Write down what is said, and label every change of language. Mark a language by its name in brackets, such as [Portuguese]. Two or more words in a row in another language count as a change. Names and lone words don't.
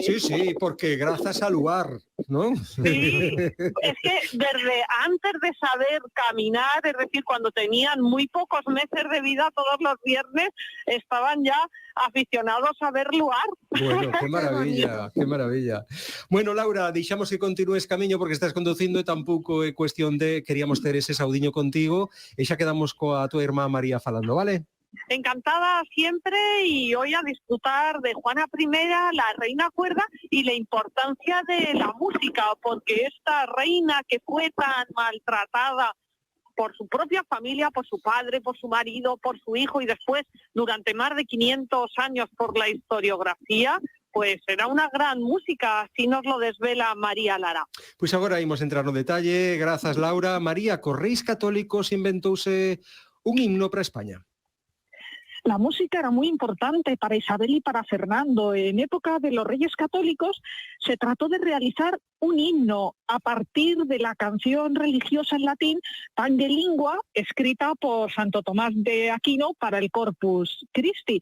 [Spanish] Sí, porque gracias al lugar, ¿no? Sí, es que desde antes de saber caminar, es decir, cuando tenían muy pocos meses de vida, todos los viernes estaban ya aficionados a ver lugar. Bueno, qué maravilla, qué maravilla. [Galician] Bueno, Laura, deixamos que continúes camiño porque estás conducindo e tampouco é cuestión de queríamos ter ese saudiño contigo e xa quedamos coa tua irmá María falando, vale? [Spanish] Encantada siempre y hoy a disfrutar de Juana I, la reina cuerda y la importancia de la música, porque esta reina que fue tan maltratada por su propia familia, por su padre, por su marido, por su hijo y después durante más de 500 años por la historiografía, pues era una gran música, así nos lo desvela María Lara. [Galician] Pois agora imos entrar no detalle, grazas Laura. María, Correis Católicos inventouse un himno para España. [Spanish] La música era muy importante para Isabel y para Fernando. En época de los Reyes Católicos se trató de realizar un himno a partir de la canción religiosa en latín Pange Lingua, escrita por Santo Tomás de Aquino para el Corpus Christi.